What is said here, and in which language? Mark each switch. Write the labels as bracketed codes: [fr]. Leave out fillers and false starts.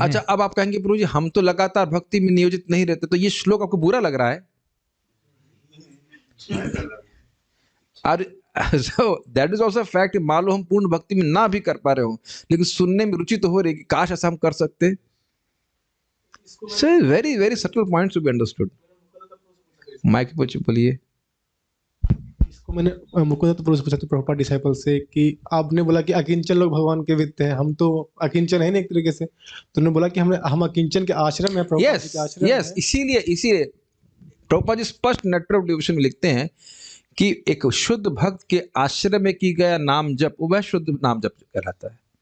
[hi] अच्छा, अब आप कहेंगे प्रभु जी हम तो लगातार भक्ति में नियोजित नहीं रहते, तो ये श्लोक आपको बुरा लग रहा है? [en] So that is also a fact। [hi] मान लो हम पूर्ण भक्ति में ना भी कर पा रहे हो, लेकिन सुनने में रुचि तो हो रही है कि काश ऐसा हम कर सकते। [en] So very very subtle points to be understood। [hi] Mic पे बोलिए। इसको मैंने मुकुंदत्त पुरुष पूछा था प्रभुपाद डिसाइपल से कि आपने बोला कि अकिंचन लोग भगवान के वित्त हैं, हम तो अकिंचन है ना एक तरीके से, तो उन्होंने बोला कि हम अकिंचन के आश्रम में, प्रभुपाद जी के आश्रम में। इसीलिए प्रभुपाद जी स्पष्ट नेटर ऑफ डिवोशन में लिखते हैं कि एक शुद्ध भक्त के आश्रय में की गया नाम जप वह शुद्ध नाम जप कहलाता है।